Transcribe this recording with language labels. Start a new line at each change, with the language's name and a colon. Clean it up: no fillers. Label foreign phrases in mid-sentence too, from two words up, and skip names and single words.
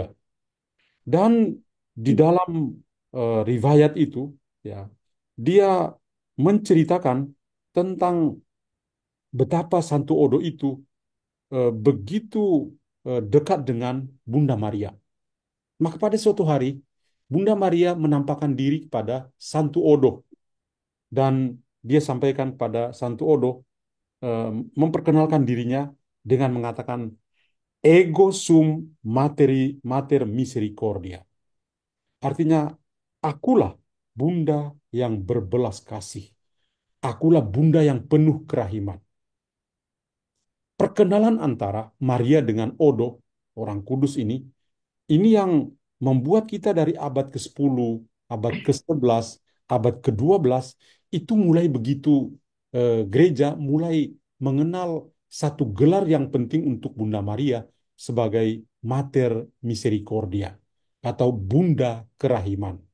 Indonesian: Dan di dalam riwayat itu, ya, dia menceritakan tentang betapa Santo Odo itu begitu dekat dengan Bunda Maria. Maka pada suatu hari, Bunda Maria menampakkan diri kepada Santo Odo dan dia sampaikan kepada Santo Odo, eh, memperkenalkan dirinya dengan mengatakan
Latin: ego sum mater misericordia.
Indonesian: Artinya, akulah bunda yang berbelas kasih. Akulah bunda yang penuh kerahiman. Perkenalan antara Maria dengan Odo, orang kudus ini yang membuat kita dari abad ke-10, abad ke-11, abad ke-12, itu mulai begitu gereja mulai mengenal satu gelar yang penting untuk Bunda Maria sebagai Mater Misericordia atau Bunda Kerahiman.